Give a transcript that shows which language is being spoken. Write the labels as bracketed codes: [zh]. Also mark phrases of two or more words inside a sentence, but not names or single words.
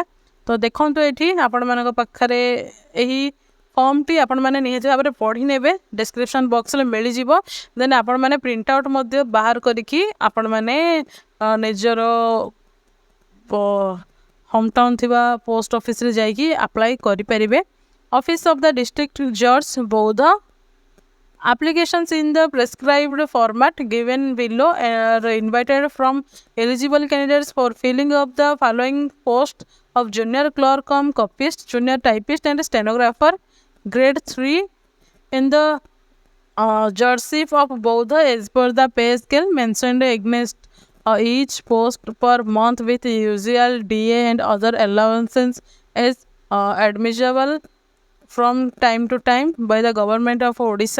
[or] ତ ଦେଖନ୍ତୁ ଏଠି ଆପଣମାନଙ୍କ ପାଖରେ ଏହି ଫର୍ମଟି ଆପଣମାନେ ନିହାତି ଭାବରେ ପଢ଼ି ନେବେ, [en] description box [or] ମିଳିଯିବ। ଦେନ୍ ଆପଣମାନେ [en] print out [or] ମଧ୍ୟ ବାହାର କରିକି ଆପଣମାନେ ନିଜର [en] home town [or] ଥିବା [en] post office [or] ଯାଇକି ଆପ୍ଲାଏ କରିପାରିବେ। [en] Office of the District Judge Boudh. Applications in the prescribed format given below are invited from eligible candidates for filling of the following posts of junior clerk cum copyist, junior typist and stenographer grade 3 in the judgeship of Bauda as per the pay scale mentioned against each post per month with usual DA and other allowances as admissible from time to time by the government of Odisha.